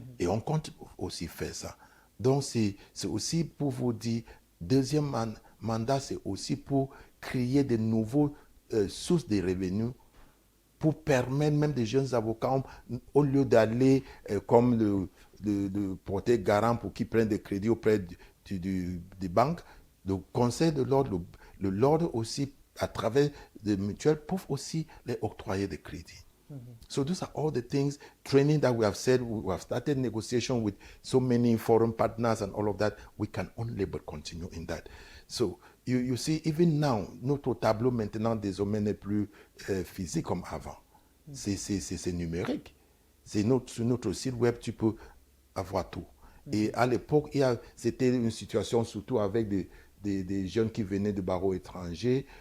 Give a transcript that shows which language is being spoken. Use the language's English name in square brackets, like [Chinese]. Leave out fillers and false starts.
[French] Et on compte aussi faire ça. Donc, c'est aussi pour vous dire, deuxième mandat, c'est aussi pour créer de nouveaux sources de revenus pour permettre même des jeunes avocats, au lieu d'aller comme le porter garant pour qu'ils prennent des crédits auprès des banques, le conseil de l'ordre, l'ordre aussi, à travers des mutuelles, peuvent aussi les octroyer des crédits. [English] So those are all the things, training that we have said, we have started negotiation with so many foreign partners and all of that. We can only but continue in that. So you see, even now, [French] notre tableau maintenant désormais n'est plus physique comme avant. C'est numérique. Sur notre site web, tu peux avoir tout. Et à l'époque, c'était une situation surtout avec des jeunes qui venaient de barreaux étrangers.